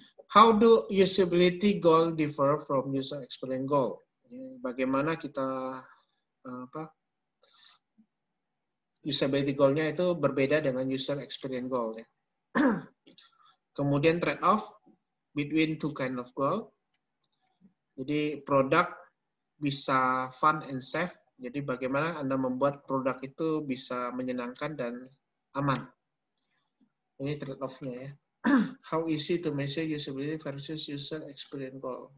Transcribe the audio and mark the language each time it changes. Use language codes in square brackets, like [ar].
[en] How do usability goal differ from user experience goal? [id] Bagaimana kita usability goal-nya itu berbeda dengan user experience goal ya. [en] Kemudian trade-off between two kind of goal. [id] Jadi produk bisa [en] fun and safe. [id] Jadi bagaimana Anda membuat produk itu bisa menyenangkan dan aman. Ini trade-off-nya ya. [en] How easy to measure usability versus user experience goal.